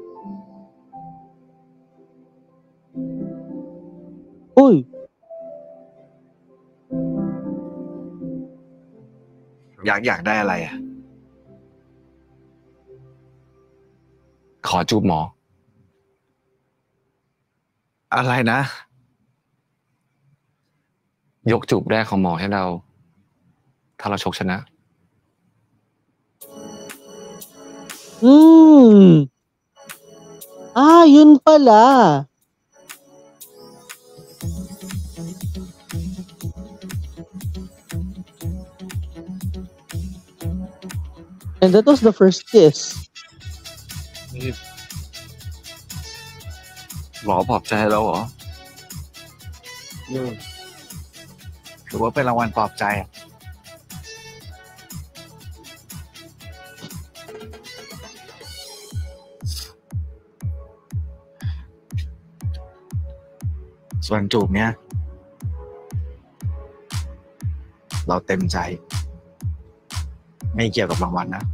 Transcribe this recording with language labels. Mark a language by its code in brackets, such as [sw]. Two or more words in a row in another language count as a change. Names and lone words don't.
[th] Uy! อยากได้อะไรอ่ะ ขอจูบหมอ อะไรนะ ยกจูบแรกของหมอให้เรา ถ้าเราชกชนะ [tl] Yun pala. [en] And that was the first kiss. [th] นี่หมอปลอบใจเราเหรอ ถือว่าเป็นรางวัลปลอบใจอะส่วนจูบเนี้ย เราเต็มใจ ไม่เกี่ยวกับรางวัลนะ